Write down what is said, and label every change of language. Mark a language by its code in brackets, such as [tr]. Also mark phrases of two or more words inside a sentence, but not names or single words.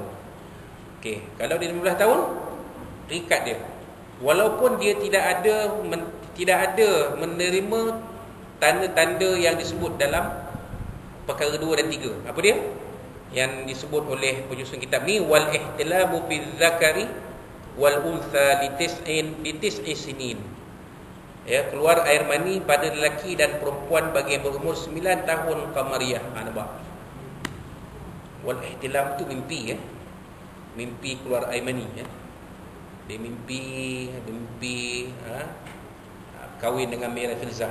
[ms] Okey, kalau dia 15 tahun, terikat dia. Walaupun dia tidak ada menerima tanda-tanda yang disebut dalam perkara 2 dan 3. Apa dia? Yang disebut oleh penyusun kitab ni, [ar] والاحتلام بالذكر والأنثى لتسع سنين. [ms] Keluar air mani pada lelaki dan perempuan bagi yang berumur 9 tahun qamariyah. Nampak? [ar] والاحتلام [ms] tu mimpi, mimpi keluar air mani, dia mimpi kahwin dengan Mira Filzah.